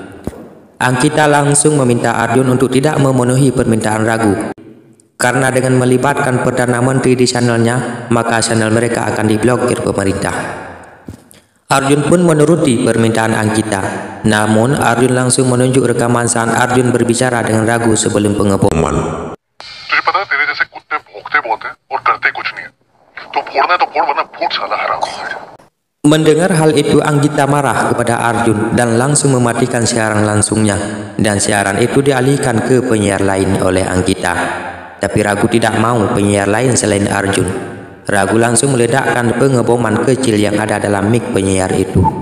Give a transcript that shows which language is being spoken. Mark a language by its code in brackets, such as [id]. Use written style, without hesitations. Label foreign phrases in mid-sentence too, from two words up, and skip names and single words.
[id] Anggita langsung meminta Arjun untuk tidak memenuhi permintaan Ragu. Karena dengan melibatkan Perdana Menteri di channelnya, maka channel mereka akan diblokir pemerintah. Arjun pun menuruti permintaan Anggita. Namun Arjun langsung menunjuk rekaman saat Arjun berbicara dengan Ragu sebelum pengeboman. [hi] तुझे पता है तेरे जैसे कुत्ते भौंकते बहुत हैं और करते कुछ नहीं है. तो फोड़ना है तो फोड़ वरना फूट साला हराम. [id] Mendengar hal itu, Anggita marah kepada Arjun dan langsung mematikan siaran langsungnya, dan siaran itu dialihkan ke penyiar lain oleh Anggita. Tapi Ragu tidak mau penyiar lain selain Arjun. Ragu langsung meledakkan pengeboman kecil yang ada dalam mic penyiar itu.